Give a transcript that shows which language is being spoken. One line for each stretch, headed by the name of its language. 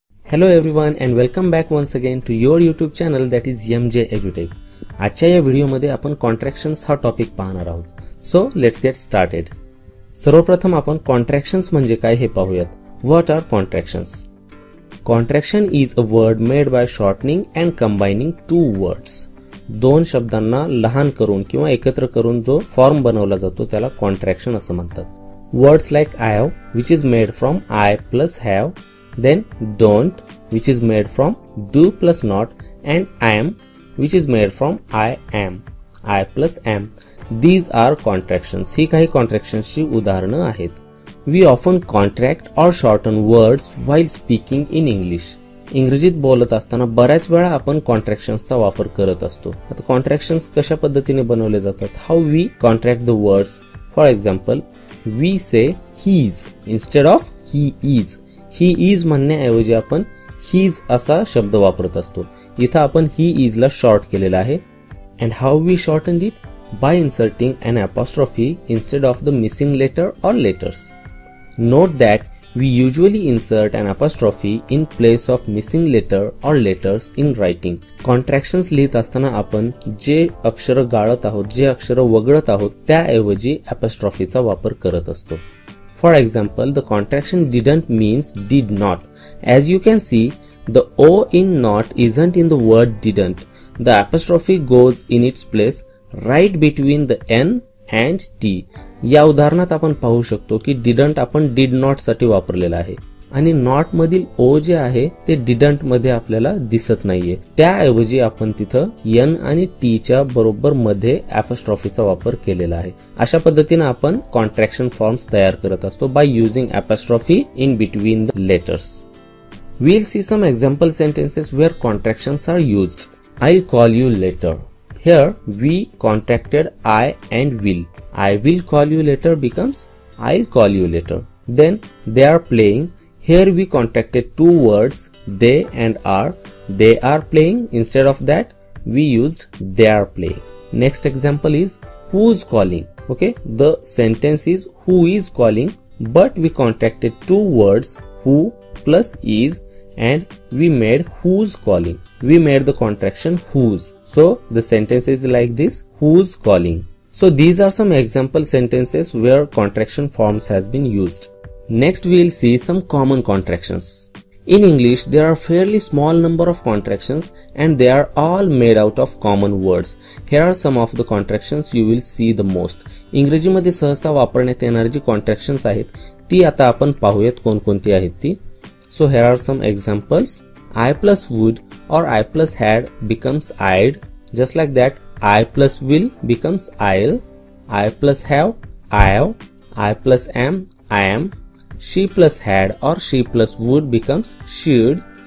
English: Hello everyone and welcome back once again to your YouTube channel that is MJ EduTech.
Marathi: आजच्या या व्हिडिओमध्ये आपण कॉन्ट्रॅक्शन्स हा टॉपिक पाहणार आहोत. So let's get started. सर्वप्रथम आपण कॉन्ट्रॅक्शन्स म्हणजे काय हे पाहूयात. What R कॉन्ट्रॅक्शन्स?
English: Contraction is a word made by shortening and combining two words.
Marathi: दोन शब्दांना लहान करून किंवा एकत्र करून जो फॉर्म बनवला जातो त्याला कॉन्ट्रॅक्शन असं म्हणतात.
English: Words like I have which is made from I plus have, then don't which is made from do plus not, and I am which is made from I am, I plus am. These are contractions.
Marathi: ही काही contractions ची उदाहरणं आहेत.
English: We often contract or shorten words while speaking in English.
Marathi: इंग्रजीत बोलत असताना बऱ्याच वेळा आपण कॉन्ट्रॅक्शन्सचा वापर करत असतो. आता कॉन्ट्रॅक्शन्स कशा पद्धतीने बनवले जातात? How we contract the words.
English: For example, we say he's instead of he is.
Marathi: he is म्हणण्याऐवजी आपण he's असा शब्द वापरत असतो. इथं आपण he is ला शॉर्ट केलेला आहे.
English: And how we shortened it? By inserting an apostrophe instead of the missing letter or letters. Note that we usually insert an apostrophe in place of missing letter or letters in writing.
Marathi: Contractions लिहित असताना आपण जे अक्षर गाळत आहोत, जे अक्षर वगळत आहोत त्याऐवजी apostropheचा वापर करत असतो.
English: For example, the contraction didn't means did not. As you can see, the O in not isn't in the word didn't. The apostrophe goes in its place right between the N and T.
Marathi: या उदाहरणात आपण पाहू शकतो की didn't आपण did not साठी वापरलेला आहे आणि not मधील O जे आहे ते didn't मध्ये आपल्याला दिसत नाहीये. त्याऐवजी आपण तिथं N आणि T च्या बरोबर मध्ये apostropheचा वापर केलेला आहे. अशा पद्धतीने आपण कॉन्ट्रॅक्शन फॉर्म्स तयार करत असतो by using apostrophe in between the letters.
English: We'll see some example sentences where contractions are used. I'll call you later. Here we contracted I and will. I will call you later becomes I'll call you later. Then they are playing. Here we contracted two words they and are. They are playing. Instead of that we used they are playing. Next example is who's calling. Okay, the sentence is who is calling, but we contracted two words who plus is and we made who's calling. We made the contraction whose. So the sentence is like this, who's calling. So these are some example sentences where contraction forms has been used. Next we will see some common contractions. In English there are fairly small number of contractions and they are all made out of common words. Here are some of the contractions you will see the most.
Marathi: इंग्रजीमध्ये सहसा वापरण्यात येणारी जी contractions आहेत ती आता आपण पाहूयात कोणकोणती आहेत ती.
English: So here are some examples. I plus would or I plus had becomes I'd. Just like that, I plus will becomes I'll. I plus have, I've. I plus am, I am. She plus had or she plus would becomes she'd.